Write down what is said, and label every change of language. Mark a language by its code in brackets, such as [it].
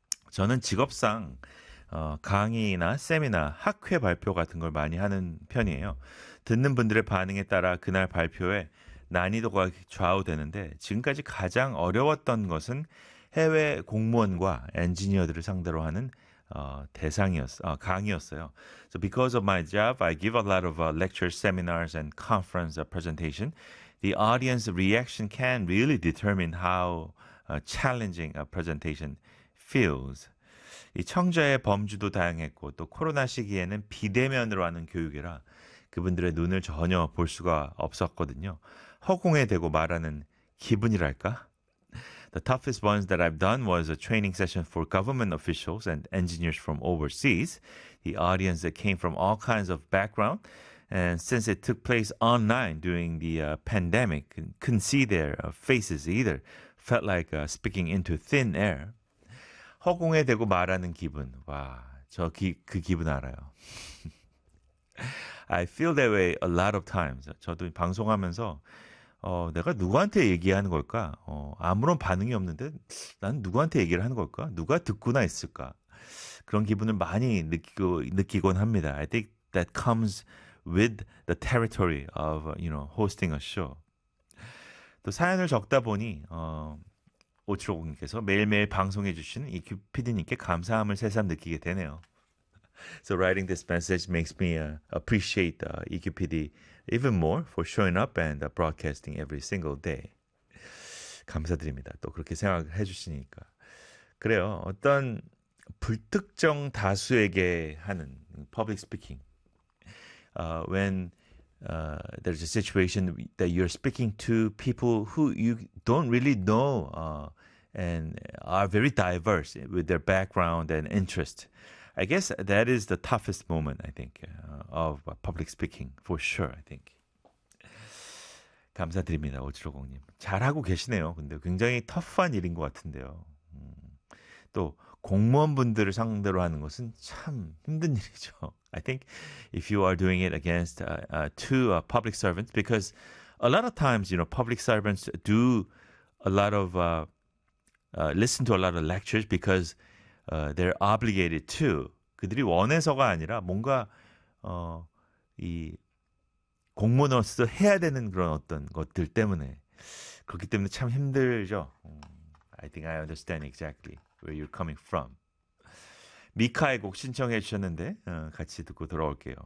[ko] 저는 직업상 강의나 세미나, 학회 발표 같은 걸 많이 하는 편이에요. 듣는 분들의 반응에 따라 그날 발표에 난이도가 좌우되는데 지금까지 가장 어려웠던 것은 해외 공무원과 엔지니어들을 상대로 하는 강의였어요. [en] So because of my job, I give a lot of lectures, seminars, and conference presentation. The audience reaction can really determine how challenging a presentation feels. [ko] 이 청자의 범주도 다양했고 또 코로나 시기에는 비대면으로 하는 교육이라 그분들의 눈을 전혀 볼 수가 없었거든요. 허공에 대고 말하는 기분이랄까? [en] The toughest ones that I've done was a training session for government officials and engineers from overseas. The audience came from all kinds of background. And since it took place online during the pandemic, couldn't see their faces either. Felt like speaking into thin air. [ko] 허공에 대고 말하는 기분. 와, 저 그 기분 알아요. [en] I feel that way a lot of times. [ko] 저도 방송하면서 내가 누구한테 얘기하는 걸까? 아무런 반응이 없는데 난 누구한테 얘기를 하는 걸까? 누가 듣구나 있을까? 그런 기분을 많이 느끼곤 합니다. [en] I think that comes with the territory of, you know, hosting a show. [ko] 또 사연을 적다 보니 5750님께서 매일매일 방송해 주시는 EQ PD님께 감사함을 새삼 느끼게 되네요. [en] So writing this message makes me appreciate EQ PD even more for showing up and broadcasting every single day. [ko] 감사드립니다. 또 그렇게 생각을 해주시니까. 그래요. 어떤 불특정 다수에게 하는 public speaking. [en] When there's a situation that you're speaking to people who you don't really know and are very diverse with their background and interest. I guess that is the toughest moment, I think, of public speaking, for sure, I think. [ko] 감사드립니다, 5750님. 잘하고 계시네요. 근데 굉장히 터프한 일인 것 같은데요. 또 공무원분들을 상대로 하는 것은 참 힘든 일이죠. [en] I think if you are doing it against two public servants, because a lot of times, you know, public servants do a lot of, listen to a lot of lectures because they're obligated to. [ko] 그들이 원해서가 아니라 뭔가 이 공무원으로서 해야 되는 그런 어떤 것들 때문에 그렇기 때문에 참 힘들죠. [en] I think I understand exactly where you're coming from. [ko] 미카의 곡 신청해 주셨는데 같이 듣고 돌아올게요.